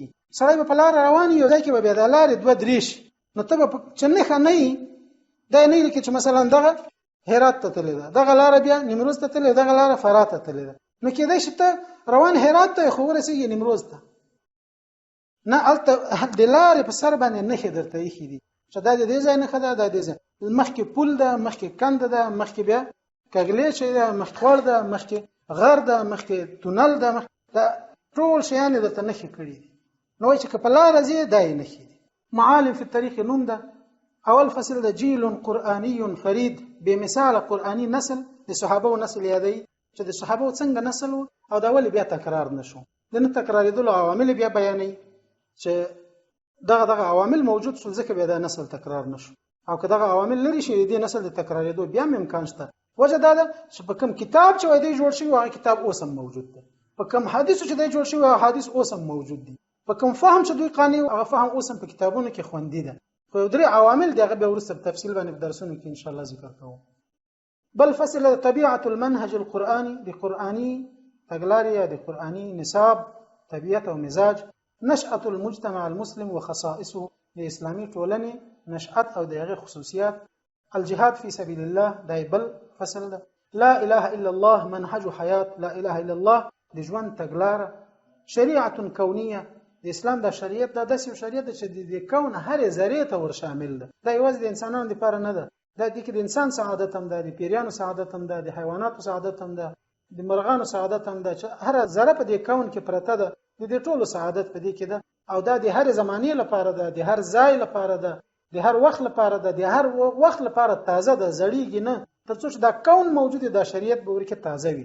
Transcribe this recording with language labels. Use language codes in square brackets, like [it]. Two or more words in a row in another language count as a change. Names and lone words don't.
[ps] سړی په لار روان یو ځای کې به د لارې دوه درې شي، نو ته به چې نښه نه یې دا نه لري چې مثلا دغه هرات ته تللی ده، دغه لار بیا نیمروز ته تللی، دغه لار فرات ته تللی ده، نو کېدای شي ته روان هرات ته خو ورسېږي نیمروز ته نه، الته د لارې په سر باندې نښې درته ایښي دي چې دا د دې ځای نښه ده، دا د دې ځای مخکې پل ده، مخکې کند ده، مخکې بیا کږلېچ ده، مخکې خوړ ده، مخکې غر ده، مخکې تونل ده، دا ټول شیان درته نښې کړي دي. نو وایي چې که په لاره ځې دا یې نښې دي. معالم في التاريخ نوم ده. اول فصل ده [ar] جيل قرآني فرید، [ps] بے مثال قرآني نسل د صحابه نسل یادی چې د صحابه څنګه نسل او دا ولې بیا تکرار نشو. د نه تکرارېدلو عوامل بیا بیانې چې دغه عوامل موجود شول ځکه بیا د نسل تکرار نشو، او که دغه عوامل لري شي د نسل د تکرارېدو بیا امکان شته. وجه دا ده چې په کوم کتاب چې وای دی جوړ شوی هغه کتاب اوس هم موجود دی، په کوم حدیث چې دی جوړ شوی هغه حدیث اوس هم موجود دی، په کوم فهم چې دوی قانع هغه فهم اوس هم په کتابونو کې خوندي ده. خو درې عوامل دغه به ورسره په تفصیل باندې په درسونو کې [ar] ان شاء الله [ps] ذکر کوم. بل فصل طبيعه المنهج القرآني، د قرآني تګلارې د قرآني نصاب طبيعت او مزاج، نشأة المجتمع المسلم وخصائصه، د اسلامي ټولنې نشأت او دغه خصوصیات، الجهاد في سبيل الله دا بل فصل ده، [ar] لا اله الا الله منهج حیات، لا اله الا الله [ps] د ژوند تګلاره، شریعه کونیه، د اسلام د شریعت د داسې شریعت چې د کون هر ذره ته ور شامل ده، دا یوازې د انسانانو لپاره نه ده، دا د انسان سعادت هم ده، د پیریانو سعادت هم ده، د حیواناتو سعادت هم ده، د مرغانو سعادت هم ده، چې هر ذره په دې کون کې پرته ده، د دې ټولو سعادت په دې کې ده، او دا د هر زمانه لپاره ده، د هر ځای لپاره ده، د هر وخت لپاره ده، د هر وخت لپاره تازه ده، زړیږي نه، ترڅو چې دا کون موجود دی، دا شریعت به ورکه تازه وي.